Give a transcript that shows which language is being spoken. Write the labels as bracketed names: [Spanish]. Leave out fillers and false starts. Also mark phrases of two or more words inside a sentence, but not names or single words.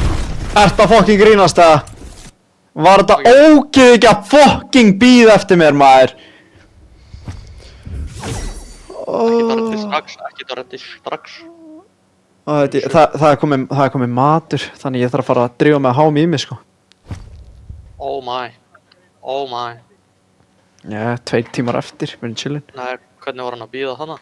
[Icelandic] Ert að fucking grínast eða? Var þetta ógeð ekki að fucking bíða eftir mér maður? Ekki dörrandi strax, ekki dörrandi strax. Það er komið matur, þannig ég þarf að fara að drífa mig að háma í mig sko. [English] Oh my, oh my. [Icelandic] Já, 2 tímar eftir, við erum chillin. Nei, hvernig var hann að bíða þarna?